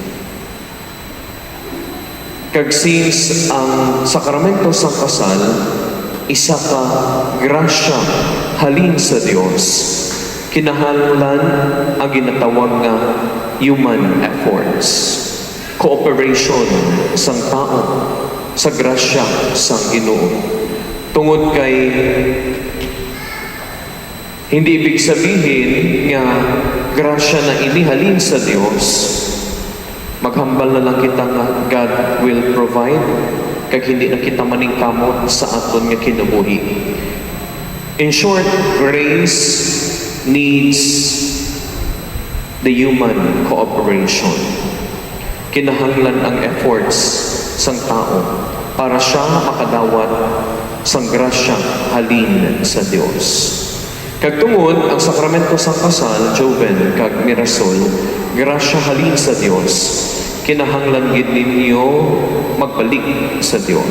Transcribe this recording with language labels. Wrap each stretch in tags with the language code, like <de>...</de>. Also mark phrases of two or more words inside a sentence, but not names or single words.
<hil>Kag since ang sakramento sang kasal, isa ka grasya halin sa Dios, kinahanglan ang ginatawag nga</hil> <en>human efforts, cooperation</en> <hil>sang tao sa grasya sang Ginoo. Tungod kay</hil> <tl>hindi ibig sabihin</tl> <hil>nga grasya na inihalin sa Dios, maghambal na lang kita nga</hil> <en>God will provide,</en> <hil>kag hindi na kita maningkamot sa aton nga kinabuhi.</hil> <en>In short, grace needs the human cooperation.</en> <hil>Kinahanglan ang efforts sang tao para siya makadawat sang grasya halin sa Dios. Kag tungod ang sakramento sang kasal, Joven kag Mirasol, grasya halin sa Dios, kinahanglan gid ninyo magbalik sa Dios.</hil>